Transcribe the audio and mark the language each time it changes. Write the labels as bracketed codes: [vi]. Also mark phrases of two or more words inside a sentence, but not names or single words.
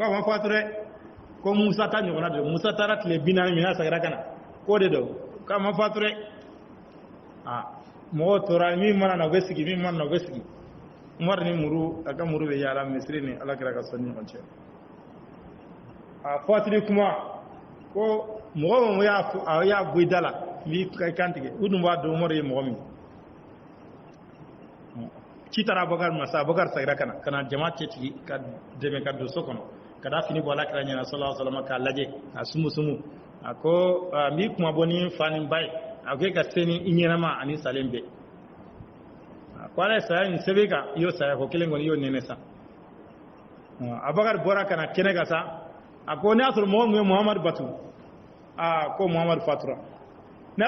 [bm] a ma fatu dɛ ko Musa ta ɲɔgɔnna de Musa taara tile 40 min na sagira ka na k'o de don ko a ma fatu dɛ mɔgɔw tora min mana na u bɛ sigi min mana na u bɛ sigi Umaru ni muru a ka muru bɛ yaala misiri ni ala kɛra ka sɔn ni ɲɔgɔn cɛ fatuli kuma ko mɔgɔ min y'a bɔ i da la n b'i kantigɛ u dun b'a dɔn Umaru ye mɔgɔ min ci taara Abubakar ma sa Abubakar sagira ka na jama cɛtigi ka dɛmɛ ka don so kɔnɔ ka da fini bɔ ala kɛra ɲɛna [ar] صلى الله عليه وسلم [bm] k'a lajɛ k'a sumu a ko n b'i kuma bɔ ni fa ni ba ye a ko e ka se ni i ɲɛnama ani salen bɛɛ a ko ala ye saya nin sɛbɛn kan i y'o saya ko kelen kɔni i y'o nɛnɛ sa Abubakar bɔra ka na kɛnɛ kan sa a ko ne y'a sɔrɔ mɔgɔ min ye Muhamadu batu ko Muhamadu fatura ne y'a